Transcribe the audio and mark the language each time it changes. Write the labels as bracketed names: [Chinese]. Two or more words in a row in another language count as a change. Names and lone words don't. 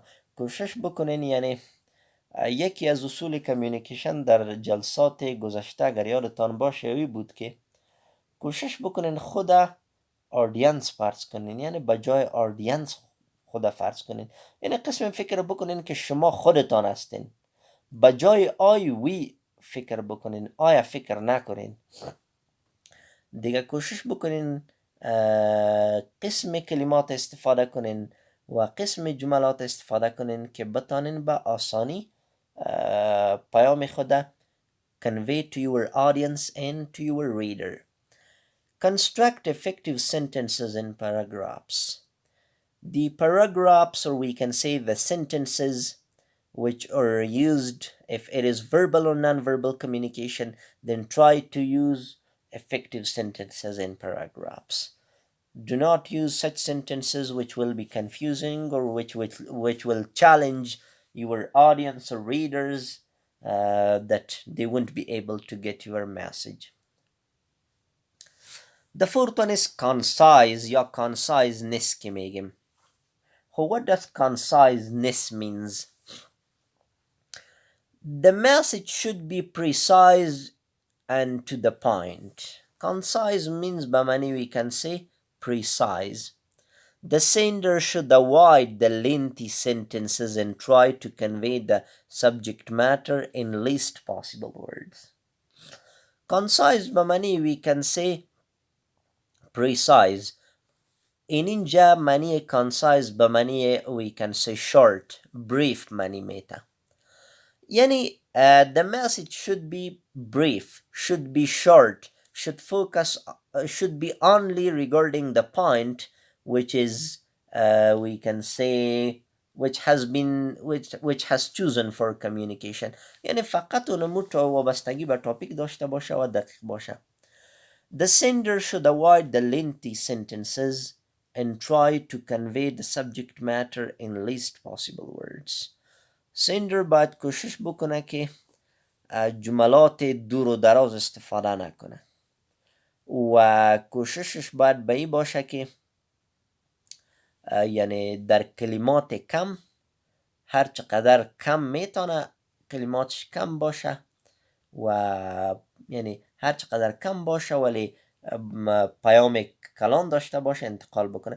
[Persian] کوشش بکنین، یعنی یکی از اصول کمیونیکیشن در جلسات گذشته اگر یادتان باشه این بود که کوشش بکنین خود آدینس فرض کنین، یعنی بجای آدینس خود فرض کنین، یعنی قسم فکر بکنین که شما خودتان هستین، بجای آی وی فکر بکنین، آیا فکر نکنین. دیگه کوشش بکنین قسم کلمات استفاده کنین و قسم جملات استفاده کنین که بتانین با آسانی پیام خود [English] convey to your audience and to your reader. Construct effective sentences in paragraphs. The paragraphs, or we can say the sentences which are used, if it is verbal or non-verbal communication, then try to use effective sentences in paragraphs. Do not use such sentences which will be confusing or which will challenge your audience or readers, that they won't be able to get your message. The fourth one is concise یا conciseness که میگیم. What does conciseness means? The message should be precise and to the point. Concise means by many we can say precise. The sender should avoid the lengthy sentences and try to convey the subject matter in least possible words. Concise by many we can say precise. [Persian] In اینجا معنی concise به معنی [English] we can say short, brief [Persian] معنی میده. [English] یعنی the message should be brief, should be short, should focus, should be only regarding the point which is we can say which has chosen for communication. [Persian] یعنی فقط اون وابستگی به topic داشته باشه و دقیق باشه. [English] The sender should avoid the lengthy sentences and try to convey the subject matter in least possible words. [Persian] سندر باید کوشش بکنه که جملات دور و دراز استفاده نکنه و کوششش باید به این باشه که یعنی در کلمات کم، هر چقدر کم میتونه کلماتش کم باشه و یعنی هر چقدر کم باشه ولی پیام کلان داشته باشه انتقال بکنه.